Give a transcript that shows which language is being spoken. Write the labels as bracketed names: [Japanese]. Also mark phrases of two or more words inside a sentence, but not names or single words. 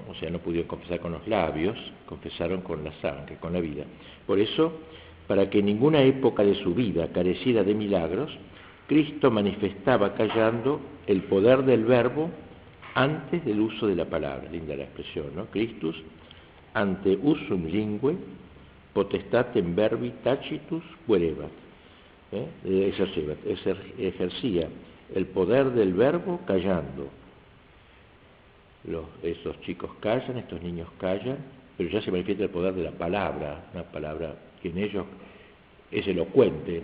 [Spanish] O sea, no pudieron confesar con los labios, confesaron con la sangre, con la vida. Por eso, para que en ninguna época de su vida careciera de milagros, Cristo manifestaba callando el poder del verbo antes del uso de la palabra. Linda la expresión, ¿no? [Latin] Christus ante usum lingue potestatem verbi tacitus querebat. [Spanish] Ejercía el poder del verbo callando. Esos chicos callan, estos niños callan, pero ya se manifiesta el poder de la palabra, una palabra que en ellos es elocuente.